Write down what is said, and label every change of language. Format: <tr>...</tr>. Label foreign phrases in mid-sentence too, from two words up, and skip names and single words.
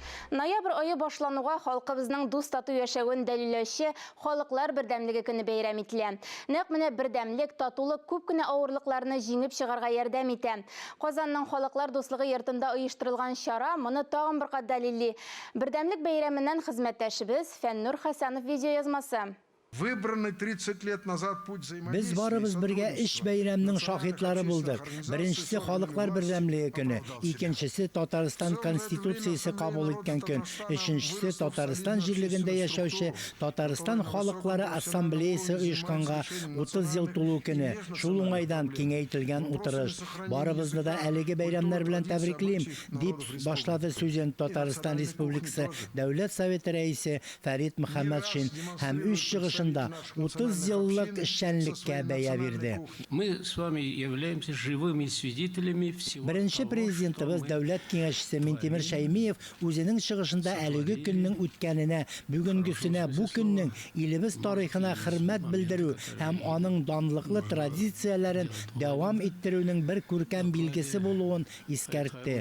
<tt>Ноябрь айы башлануга халкыбызның дус тату яшәвен дәлилләүче халыклар бердәмлеге көне бәйрәм ителә. Нәкъ менә бердәмлек, татулык күп кенә авырлыкларны җиңеп чыгарга ярдәм итә. Казанның халыклар дуслыгы йортында оештырылган чара моны тагын бер кат дәлилли. Бердәмлек бәйрәменнән хезмәттәшебез Фәннур Хәсәнов видеоязмасы.</tt> <ru>Выбранный 30 лет назад путь</ru> <tt>Без барыбыз бергә эш бәйрәмнең шаһитлары булдык. Беренчесе халыклар бердәмлеге көне, икенчесе Татарстан конституциясе кабул иткән көн, өченчесе Татарстан җирлегендә яшәүче Татарстан халыклары ассамблеясы оешканга 30 ел тулу көне. Шул уңайдан киңәйтелгән утырыш. Барыбызны да әлеге бәйрәмнәр белән тәбриклим, дип башлады сүзен Татарстан Республикасы Дәүләт Советы рәисе Фәрит Мөхәммәтшин һәм үз чыгышында 30 еллык эшчәнлеккә бәя бирде.</tt> <ru>Мы с вами являемся живыми свидетелями всего.</ru> <tt>Беренче президентыбыз Дәүләт киңәшчесе Минтимер Шәймиев үзенең чыгышында әлеге көннең үткәненә, бүгенгесенә, бу көннең илебез тарихына хөрмәт белдерү һәм аның данлыклы традицияләрен дәвам иттерүнең бер күркәм билгесе булуын искәртте.</tt>